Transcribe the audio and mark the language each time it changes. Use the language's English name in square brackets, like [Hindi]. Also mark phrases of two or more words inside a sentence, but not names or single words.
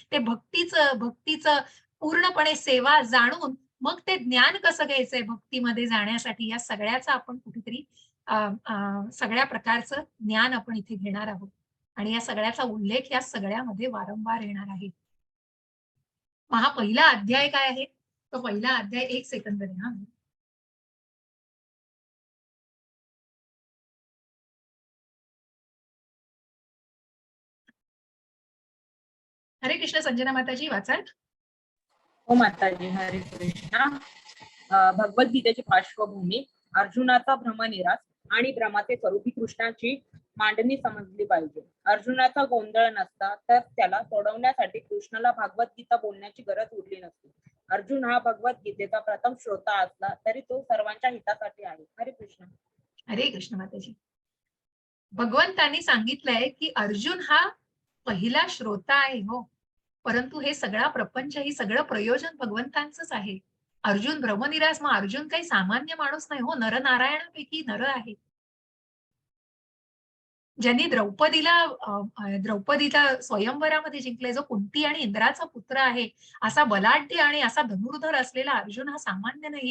[Marathi] ते भक्तीचं पूर्णपणे सेवा जाणून मग ते ज्ञान कसं घ्यायचंय भक्तीमध्ये जाण्यासाठी, या सगळ्याचा आपण कुठेतरी सगळ्या प्रकारचं ज्ञान आपण इथे घेणार आहोत. आणि या सगळ्याचा उल्लेख या सगळ्यामध्ये वारंवार येणार आहे. मग हा पहिला अध्याय काय आहे? तो पहिला अध्याय 1 सेकंद द्या. हरे कृष्ण. संजना माताजी वाचाल? हो माताजी. हरे कृष्णा. भगवद्गीतेची पार्श्वभूमी, अर्जुनाचा भ्रमनिरास आणि भ्रमाचे स्वरूपी कृष्णाची मांडणी समजली पाहिजे. अर्जुनाचा गोंधळ नसता तर त्याला सोडवण्यासाठी कृष्णाला भगवद्गीता बोलण्याची गरज उरली नसती. अर्जुन हा भगवद्गीतेचा प्रथम श्रोता असला तरी तो सर्वांच्या हितासाठी आहे. हरे कृष्ण. हरे कृष्ण माताजी. भगवंतांनी सांगितलंय की अर्जुन हा पहिला श्रोता आहे हो, परंतु हे सगळा प्रपंच, ही सगळं प्रयोजन भगवंतांचंच आहे. अर्जुन भ्रमनिरास, मग अर्जुन काही सामान्य माणूस नाही हो, नरनारायणापैकी नर आहे. ज्यांनी द्रौपदीला स्वयंवरामध्ये जिंकले, जो कुंती आणि इंद्राचा पुत्र आहे, असा बलाढ्य आणि असा धनुर्धर असलेला अर्जुन हा सामान्य नाही.